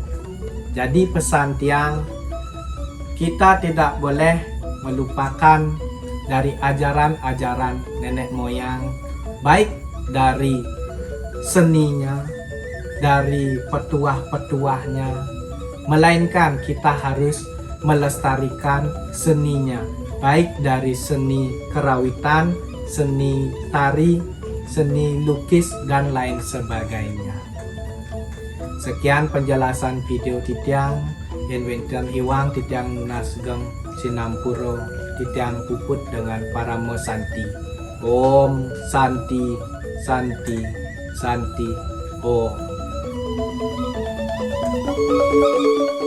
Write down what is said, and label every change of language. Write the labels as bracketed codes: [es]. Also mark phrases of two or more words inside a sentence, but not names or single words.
[id] Jadi pesan tiang, kita tidak boleh melupakan dari ajaran-ajaran nenek moyang, baik dari seninya, dari petuah-petuahnya, melainkan kita harus melestarikan seninya, baik dari seni kerawitan, seni tari, seni lukis, dan lain sebagainya. Sekian penjelasan video [ban] titiang yen wenten iwang titiang nasgeng sinampuro titiang puput dengan paramo santi. [sa] Om Santi Santi Santi Om.